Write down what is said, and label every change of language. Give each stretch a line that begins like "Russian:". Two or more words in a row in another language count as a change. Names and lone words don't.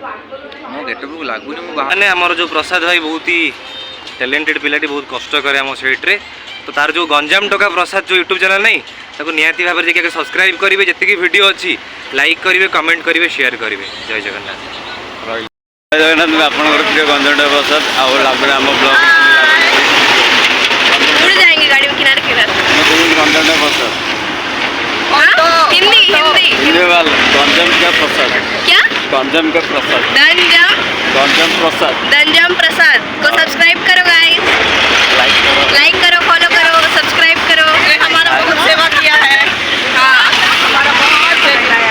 Odia: ମୋ ଗେଟକୁ ଲାଗୁନି ମୁଁ ମାନେ ଆମର ଯେଉଁ ପ୍ରସାଦ ଭାଇ ବହୁତ ହି ଟ୍ୟାଲେଣ୍ଟେଡ୍ ପିଲାଟି ବହୁତ କଷ୍ଟ କରେ ଆମ ସେଇଟ୍ରେ ତ ତାର ଯେଉଁ ଗଞ୍ଜାମ ଟଙ୍କା ପ୍ରସାଦ ଯେଉଁ
English: YouTube channel
Odia: ନାହିଁ ତାକୁ ନିହାତି ଭାବରେ ଯାଇକି ସବସ୍କ୍ରାଇବ୍ କରିବେ ଯେତିକି ଭିଡ଼ିଓ ଅଛି ଲାଇକ୍ କରିବେ କମେଣ୍ଟ କରିବେ ସେୟାର କରିବେ ଜୟ ଜଗନ୍ନାଥ ଜୟ ଜଗନ୍ନାଥ ମୁଁ ଆପଣଙ୍କର ପ୍ରିୟ ଗଞ୍ଜାମ ଟଙ୍କା ପ୍ରସାଦ ଆଉ ଲାଭରେ ଆମ ବ୍ଲଗ୍
Hindi: गाड़ी में किनारे किनारे गंजाम का प्रसाद हिंदी हिंदी हिंदी वाला गंजाम का प्रसाद क्या गंजाम का प्रसाद गंजाम प्रसाद दंजाम प्रसाद को सब्सक्राइब करो गाइस लाइक करो फॉलो करो सब्सक्राइब करो हमारा बहुत सेवा किया है हाँ हमारा बहुत सेवा